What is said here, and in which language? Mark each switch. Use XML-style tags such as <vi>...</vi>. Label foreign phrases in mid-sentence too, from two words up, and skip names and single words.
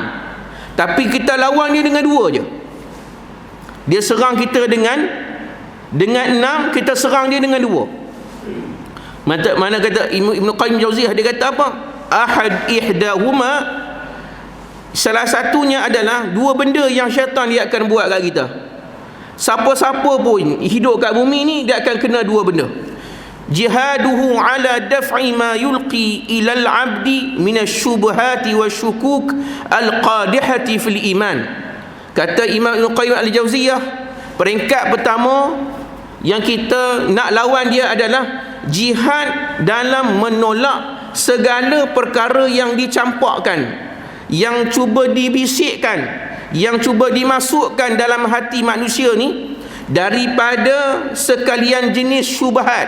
<ms>Tapi kita lawan dia dengan 2 je. Dia serang kita dengan 6, kita serang dia dengan 2. Mana kata Ibn Qayyim Jauziyah, dia kata apa?</ms> <ar>أحد إحداهما,</ar> <ms>salah satunya adalah 2 benda yang syaitan dia akan buat kat kita. Siapa-siapa pun hidup kat bumi ni, dia akan kena 2 benda.</ms> <ar>جهاده على دفع ما يلقى إلى العبد من الشبهات والشكوك القادحة في الإيمان.</ar> <ms>Kata Imam Ibn Qayyim Al-Jauziyah, peringkat pertama yang kita nak lawan dia adalah jihad dalam menolak segala perkara yang dicampakkan, yang cuba dibisikkan, yang cuba dimasukkan dalam hati manusia ni daripada sekalian jenis syubhat.</ms>